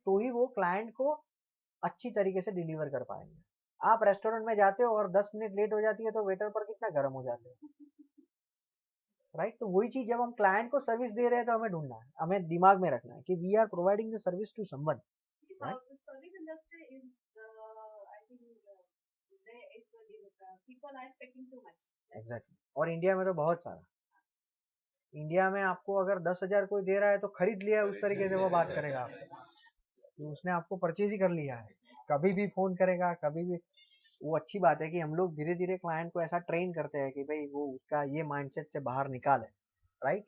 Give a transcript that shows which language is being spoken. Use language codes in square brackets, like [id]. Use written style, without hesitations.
[hi] तो ही वो क्लाइंट को अच्छी तरीके से डिलीवर कर पाएंगे। आप रेस्टोरेंट में जाते हो और 10 मिनट लेट हो जाती है तो वेटर पर कितना गर्म हो जाते हैं, राइट? तो वही चीज जब हम क्लाइंट को सर्विस दे रहे हैं तो हमें ढूंढना है, हमें दिमाग में रखना है कि [en] we are providing the service to someone, [hi] right? [en] Service industry is, I think, there is people are expecting too much. Exactly. [hi] और इंडिया में तो बहुत सारा, इंडिया में आपको अगर 10,000 कोई दे रहा है तो खरीद लिया है, उस तरीके से वो बात करेगा आपसे, तो उसने आपको परचेज ही कर लिया है, कभी भी फोन करेगा, कभी भी। वो अच्छी बात है कि हम लोग धीरे धीरे क्लाइंट को ऐसा ट्रेन करते हैं कि भाई वो उसका ये माइंडसेट से बाहर निकाले, राइट?